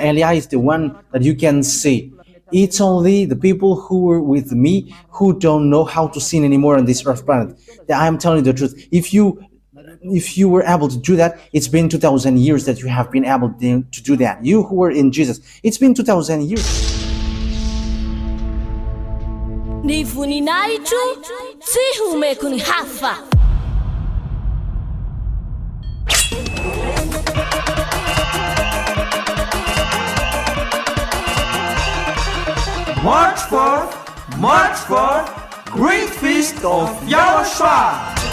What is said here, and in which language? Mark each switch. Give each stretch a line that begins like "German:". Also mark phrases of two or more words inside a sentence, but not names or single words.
English: Elia is the one that you can see. It's only the people who were with me who don't know how to sin anymore on this earth planet. I am telling you the truth. If you were able to do that, it's been 2,000 years that you have been able to do that. You who were in Jesus, it's been 2,000 years.
Malagasy: Ni voninahitro tsy homeko ny hafa.
English: March 4th, Great Feast of YAHOSHUAH.